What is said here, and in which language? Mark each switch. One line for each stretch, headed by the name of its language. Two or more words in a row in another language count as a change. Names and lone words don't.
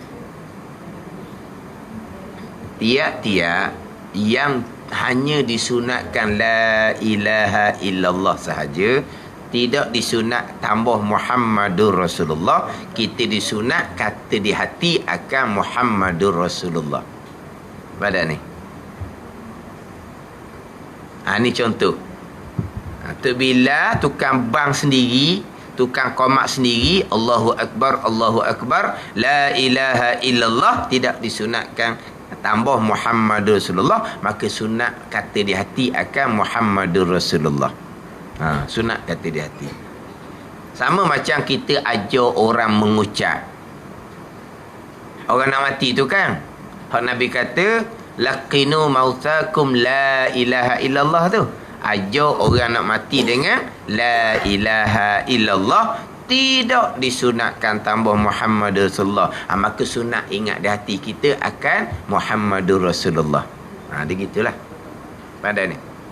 Malay: Tiap-tiap yang hanya disunatkan
Arabic: la ilaha illallah
Malay: sahaja, tidak disunat tambah
Arabic: Muhammadur Rasulullah,
Malay: kita disunat kata di hati akan
Arabic: Muhammadur Rasulullah.
Malay: Pada ni. Ni contoh. Tu bila tukang bang sendiri, tukang qomat sendiri,
Arabic: Allahu Akbar, la ilaha illallah,
Malay: tidak disunatkan tambah
Arabic: Muhammadur Rasulullah,
Malay: maka sunat kata di hati akan
Arabic: Muhammadur Rasulullah.
Malay: Sunat kata di hati. Sama macam kita ajar orang mengucap. Orang nak mati tu kan, hak Nabi kata
Arabic: laqinu mautakum la ilaha illallah
Malay: tu. Ajar orang nak mati dengan
Arabic: la ilaha illallah,
Malay: tidak disunatkan tambah
Arabic: Muhammadur Rasulullah.
Malay: Maka sunat ingat di hati kita akan
Arabic: Muhammadur Rasulullah.
Malay: Dia gitulah. Pada ni.